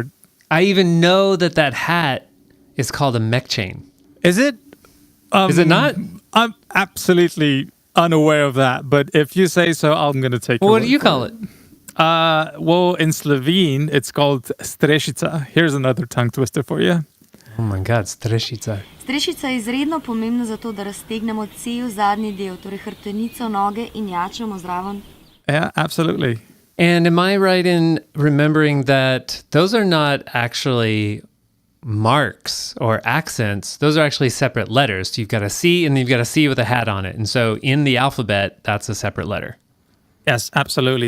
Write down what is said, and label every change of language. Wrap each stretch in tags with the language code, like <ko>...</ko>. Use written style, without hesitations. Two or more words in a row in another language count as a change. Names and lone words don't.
<en>I even know that hat is called a mech chain. Is it? Is it not? I'm absolutely unaware of that, but if you say so, I'm going to take it. What do you call it? Well, in Slovene, it's called strešica. Here's another tongue twister for you. Oh my God, strešica.</en> <sl>Strešica je izredno pomembna zato, da raztegnemo cel zadnji del, torej hrbtenico, noge in jačamo zraven.</sl> <en>Yeah, absolutely. And am I right in remembering that those are not actually marks or accents? Those are actually separate letters. So you've got a C and you've got a C with a hat on it. And so in the alphabet, that's a separate letter. Yes, absolutely.</en>